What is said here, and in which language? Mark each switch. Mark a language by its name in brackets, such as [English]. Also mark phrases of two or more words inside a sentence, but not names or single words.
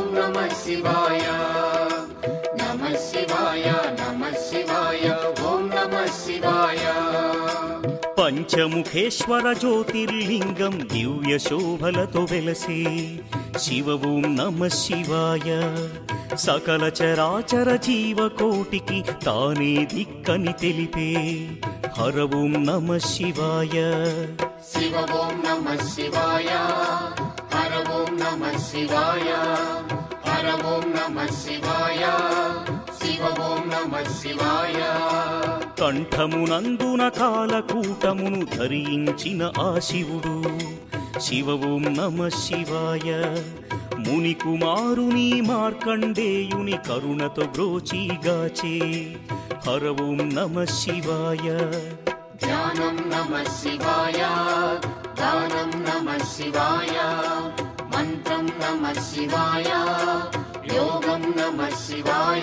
[Sanskrit] नमः शिवाय नमः शिवाय नमः शिवाय ॐ नमः शिवाय [Telugu] పంచముఖేశ్వర జ్యోతిర్లింగం దివ్య శోభలతో వెలసే [Sanskrit] శివ ఓం నమ శివాయ [Telugu] సకల చరాచర జీవకోటికి తానే దిక్కని తెలిపే [Sanskrit] హర ఓం నమ శివాయ शिव ॐ नमः शिवाय हर ॐ नमः शिवाय हर ॐ नमः शिवाय शिव ॐ नमः शिवाय [Telugu] కంఠమునందున కాలకూటమును ధరించిన ఆ శివుడు [Sanskrit] శివ ఓం నమ శివాయ [Telugu] ముని కుమారుని మార్కండేయుని కరుణతో బ్రోచిగాచే [Sanskrit] హర ఓం నమ శివాయ ध्यानं नमः शिवाय दानं नमः शिवाय मन्त्रं नमः शिवाय योगं नमः शिवाय